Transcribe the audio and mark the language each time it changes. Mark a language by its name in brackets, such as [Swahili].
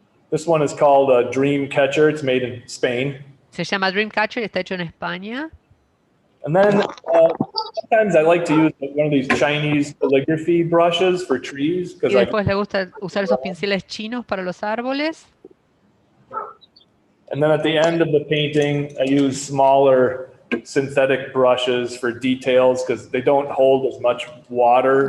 [English] This one is called a Dream Catcher. It's made in Spain. [Spanish] Se llama Dreamcatcher, está hecho en España. [English] And then sometimes I like to use one of these Chinese calligraphy brushes for trees. [Spanish] Y después le gusta usar esos pinceles chinos para los árboles. [English] And then at the end of the painting, I use smaller synthetic brushes for details because they don't hold as much water.